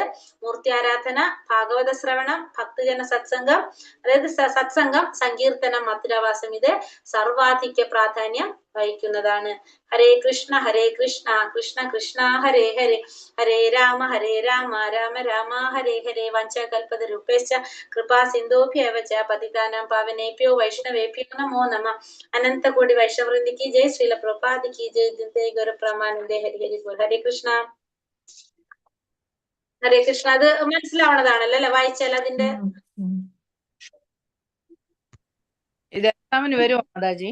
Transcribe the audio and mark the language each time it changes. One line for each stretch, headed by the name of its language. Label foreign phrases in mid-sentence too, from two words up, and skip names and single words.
Malayalam: മൂർത്തി ആരാധന, ഭാഗവത ശ്രവണം, ഭക്തജന സത്സംഗം, അതായത് സത്സംഗം, സങ്കീർത്തനം, മധുരാവാസം. ഇത് സർവാധിക പ്രാധാന്യം വഹിക്കുന്നതാണ്. ഹരേ കൃഷ്ണ കൃഷ്ണ കൃഷ്ണ ഹരേ ഹരേ, ഹരേ രാമ രാമ രാമ ഹരേ ഹരേ.
Sanskrit: वाञ्छाकल्पतरुभ्यश्च कृपासिन्धुभ्य एव च पतितानां पावनेभ्यो वैष्णवेभ्यो नमो नमः. അനന്തകോടി വൈഷ്ണവൃന്ദിക്ക് ജയ്. ശ്രീല പ്രഭുപാദിക്ക് ജയ്.
Bangla: জয় গুরু প্রেমানন্দে। হরি হরি বোল। হরে কৃষ্ণ হরে কৃষ্ণ.
Malayalam: അത് മനസ്സിലാവണതാണല്ലോ അല്ലെ, വായിച്ചാൽ അതിന്റെ ഇത് എക്സാമിന് വരുമോ മാതാജി?